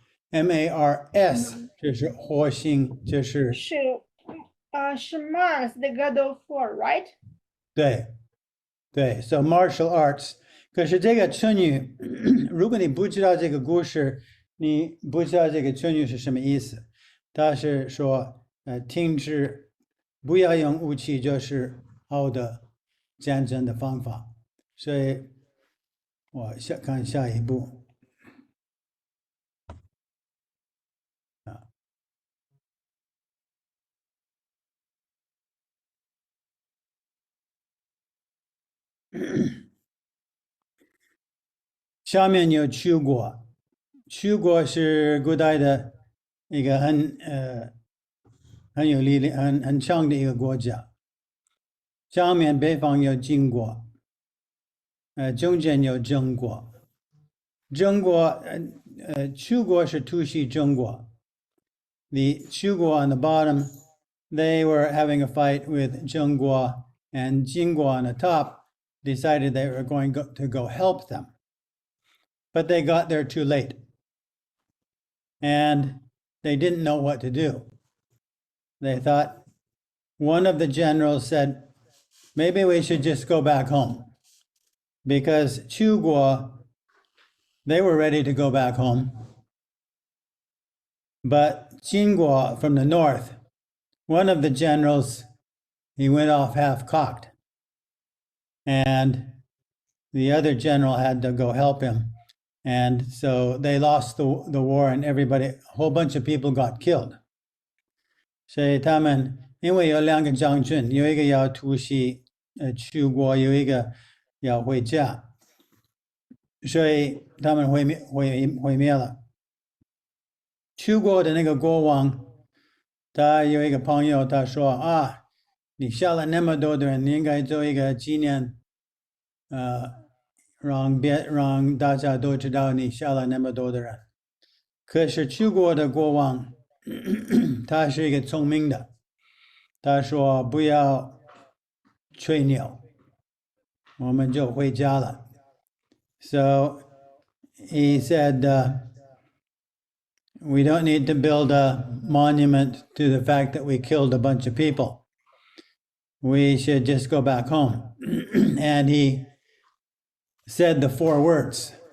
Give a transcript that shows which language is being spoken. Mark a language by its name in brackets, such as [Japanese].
[Chinese] M-A-R-S 就是火星，就是 [English] 是Mars, the god of war, right? 对 so martial arts. [Chinese] 可是这个成语，如果你不知道这个故事，你不知道这个成语是什么意思，它是说停止，不要用武器，就是好的战争的方法。所以我看下一步。下面有楚国，楚国是古代的一个很有力量、很强的一个国家。下面北方有晋国，中间有郑国。郑国，楚国是突袭郑国。 [English] The Chu on the bottom, they were having a fight with Zheng Guo, and Jing Guo on the top decided they were going to go help them. But they got there too late. And they didn't know what to do. They thought, one of the generals said, maybe we should just go back home. Because Chu Guo they were ready to go back home. But Jingguo from the north, one of the generals, he went off half-cocked. And the other general had to go help him. And so they lost the war, and everybody, a whole bunch of people got killed. [Chinese] 所以他们因为有两个将军，有一个要突袭去国，有一个要回家，所以他们毁灭了。去国的那个国王，他有一个朋友，他说啊，你杀了那么多的人，你应该做一个纪念，让大家都知道你杀了那么多的人。可是去国的国王，他是一个聪明的，他说不要吹牛，我们就回家了。 [English] So he said, we don't need to build a monument to the fact that we killed a bunch of people. We should just go back home. And he said the 4 words.